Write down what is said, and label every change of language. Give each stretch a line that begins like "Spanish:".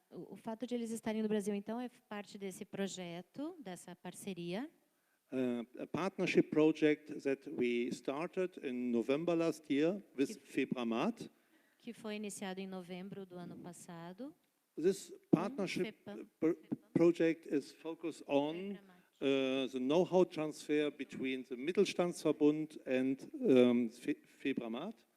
Portuguese: O fato de eles estarem no Brasil, então, é parte desse projeto, dessa parceria.
English: A partnership project that we started in November last year with FEBRAMAT.
Portuguese: Que foi iniciado em novembro do ano passado.
English: This partnership project is focused on the know-how transfer between the Mittelstandsverbund and FEBRAMAT.